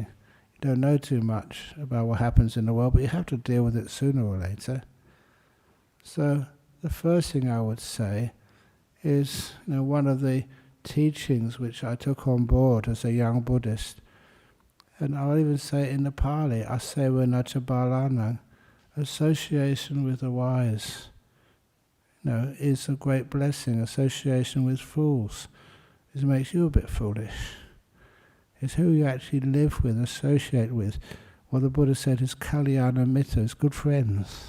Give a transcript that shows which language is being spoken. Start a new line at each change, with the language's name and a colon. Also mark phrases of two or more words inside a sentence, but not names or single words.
English: You don't know too much about what happens in the world, but you have to deal with it sooner or later. So the first thing I would say is, one of the teachings which I took on board as a young Buddhist, and I'll even say it in the Pali,
Pali: asewa nacha balanang,
English: association with the wise, is a great blessing. Association with fools makes you a bit foolish. It's who you actually live with, associate with. What the Buddha said is
Pali: kalyana mittas,
English: good friends.